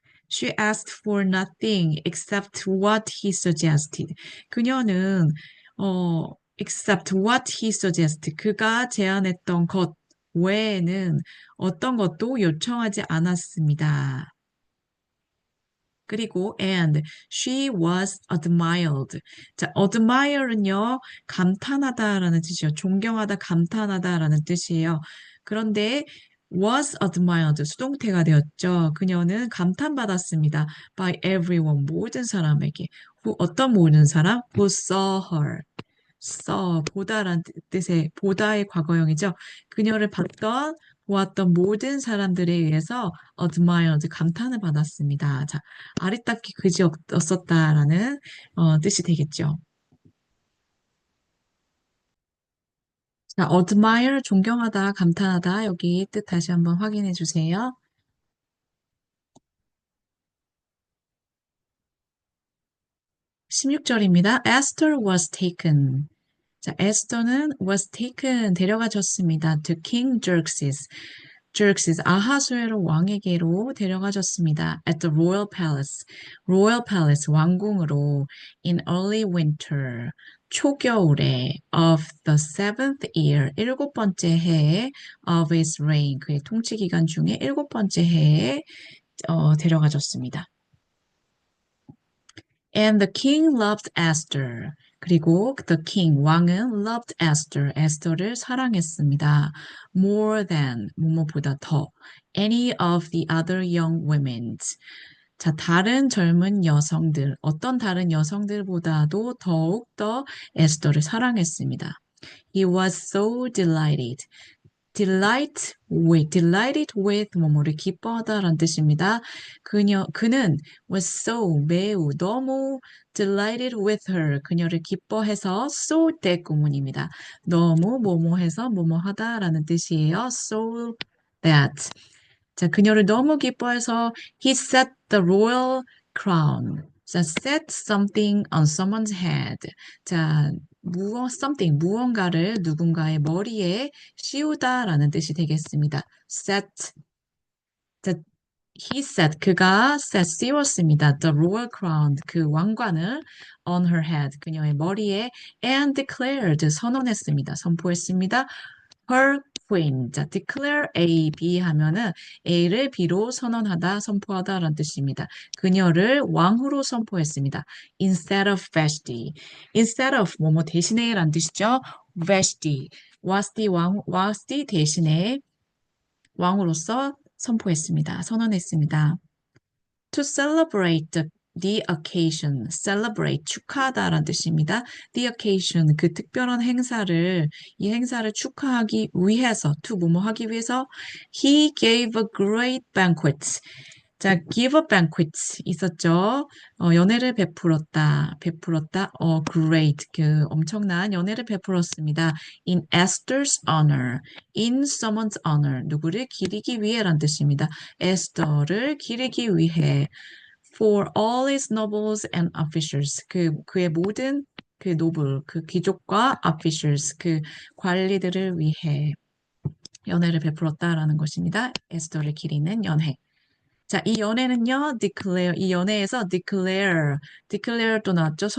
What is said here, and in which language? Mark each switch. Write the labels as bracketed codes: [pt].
[en] She asked for nothing except what he suggested. [ko] 그녀는 [en] except what he suggested. [ko] 그가 제안했던 것 외에는 어떤 것도 요청하지 않았습니다. 그리고 [en] and she was admired. [ko] 자, admire는요, 감탄하다라는 뜻이에요. 존경하다, 감탄하다라는 뜻이에요. 그런데 [en] was admired, [ko] 수동태가 되었죠. 그녀는 감탄받았습니다. [en] by everyone, [ko] 모든 사람에게. 어떤 모든 사람? [en] who saw her. [ko] 보다란 뜻의 보다의 과거형이죠. 그녀를 보았던 모든 사람들에 의해서 admired, 감탄을 받았습니다. 자, 아리따기 그지없었다라는 뜻이 되겠죠. 자, admire, 존경하다, 감탄하다. 여기 뜻 다시 한번 확인해 주세요. 16절입니다. [en] Esther was taken. [ko] 자, 에스더는 [en] was taken, [ko] 데려가졌습니다. [en] to King Xerxes. [ko] Xerxes, 아하수에로 왕에게로 데려가졌습니다. [en] at the royal palace. royal palace, [ko] 왕궁으로 [en] in early winter. [ko] 초겨울에 [en] of the seventh year, [ko] 일곱 번째 해에 [en] of his reign, [ko] 그의 통치 기간 중에 일곱 번째 해에 데려가졌습니다. [en] And the king loved Esther. [ko] 그리고 [en] the king, [ko] 왕은 [en] loved Esther, [ko] 에스더를 사랑했습니다. [en] More than, [ko] 뭐뭐보다 더. [en] Any of the other young women. [ko] 자, 다른 젊은 여성들, 어떤 다른 여성들보다도 더욱 더 에스더를 사랑했습니다. [en] He was so delighted. delighted with [ko] 뭐뭐를 기뻐하다라는 뜻입니다. 그는 [en] was so [ko] 매우 너무 [en] delighted with her [ko] 그녀를 기뻐해서 so 때 구문입니다. 너무 뭐뭐해서 뭐뭐하다라는 뜻이에요. [en] so that [ko] 자, 그녀를 너무 기뻐해서 [en] he set the royal crown. 자, set something on someone's head. [ko] 자, something, 무언가를 누군가의 머리에 씌우다라는 뜻이 되겠습니다. [en] set, 자, he set, [ko] 그가 [en] set, [ko] 씌웠습니다. [en] The royal crown, [ko] 그 왕관을 [en] on her head, [ko] 그녀의 머리에 [en] and declared, [ko] 선언했습니다. 선포했습니다. [en] her queen. [ko] 자, declare A, B 하면은 A를 B로 선언하다, 선포하다라는 뜻입니다. 그녀를 왕후로 선포했습니다. [en] instead of Vashti. [ko] instead of 뭐뭐 대신에라는 뜻이죠. [en] Vashti. [ko] Vashti 대신에 왕으로서 선포했습니다. 선언했습니다. [en] To celebrate the occasion, celebrate, [ko] 축하하다라는 뜻입니다. [en] The occasion, [ko] 그 특별한 행사를, 이 행사를 축하하기 위해서, to 뭐뭐 하기 위해서, [en] he gave a great banquet. [ko] 자, give a banquet 있었죠. 연회를 베풀었다, great, 그 엄청난 연회를 베풀었습니다. [en] In Esther's honor, in someone's honor, [ko] 누구를 기리기 위해란 뜻입니다. 에스더를 기리기 위해, [en] for all his nobles and officials, [ko] 그의 모든 그 노블, 그 귀족과 officials, 그 관리들을 위해 연회를 베풀었다라는 것입니다. 에스더를 기리는 연회. 자, 이 연애는요, declare, 이 연애에서 declare 또 나왔죠?